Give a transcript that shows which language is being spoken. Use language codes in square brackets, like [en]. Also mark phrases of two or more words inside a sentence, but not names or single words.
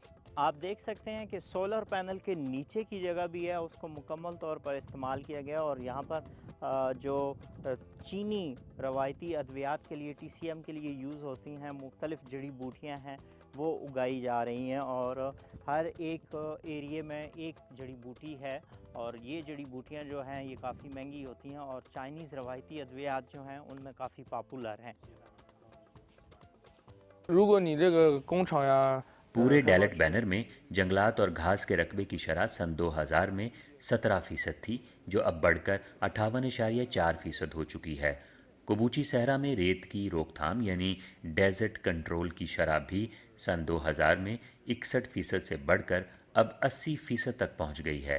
[ur] آپ دیکھ سکتے ہیں کہ [en] solar panel [ur] کے نیچے کی جگہ بھی ہے اس کو مکمل طور پر استعمال کیا گیا، اور یہاں پر جو چینی روایتی ادویات کے لیے TCM کے لیے یوز ہوتی ہیں مختلف جڑی بوٹیاں ہیں وہ اگائی جا رہی ہیں، اور ہر ایک ایریے میں ایک جڑی بوٹی ہے، اور یہ جڑی بوٹیاں جو ہیں یہ کافی مہنگی ہوتی ہیں اور چائنیز روایتی ادویات جو ہیں ان میں کافی پاپولر ہیں. [zh] 如果你这个工厂呀， [ur] پورے ڈیلیٹ بینر میں جنگلات اور گھاس کے رقبے کی شرح سن 2000 میں 17% تھی، جو اب بڑھ کر 58.4% ہو چکی ہے. کبوچی صحرا میں ریت کی روک تھام یعنی [en] desert control [ur] کی شرح بھی سن 2000 میں 61% سے بڑھ کر اب 80% تک پہنچ گئی ہے.